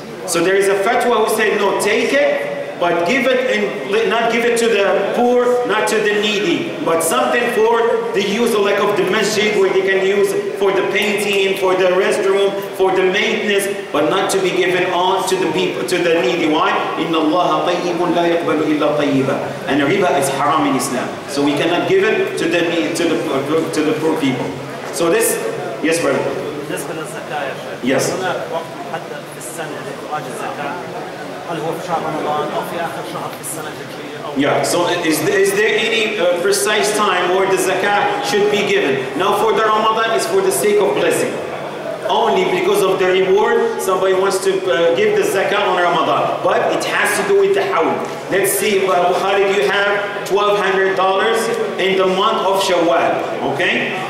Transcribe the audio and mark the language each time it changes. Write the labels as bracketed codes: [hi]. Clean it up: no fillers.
[en] So there is a fatwa who said, no, take it, but give it, and not give it to the poor, not to the needy, but something for the use of, like, of the masjid, where they can use for the painting, for the restroom, for the maintenance, but not to be given on to the people, to the needy. Why? [ar] Inna Allah tayyibun la yaqbalu illa tayyiba. [en] And riba is haram in Islam, so we cannot give it to the needy, to the poor people. So this, yes, brother. [ar] بالنسبة للزكاة يا شيخ. [en] Yes. [ar] هناك وقت محدد في السنة لإخراج الزكاة. هل هو في شهر رمضان أو في آخر شهر في السنة الهجرية؟ [en] Yeah. So is there any precise time where the zakat should be given? Now, for the Ramadan, it's for the sake of blessing. Only because of the reward, somebody wants to give the zakat on Ramadan. But it has to do with the hawl. Let's see, Bnkhaalid, you have $1,200 in the month of Shawwal. Okay?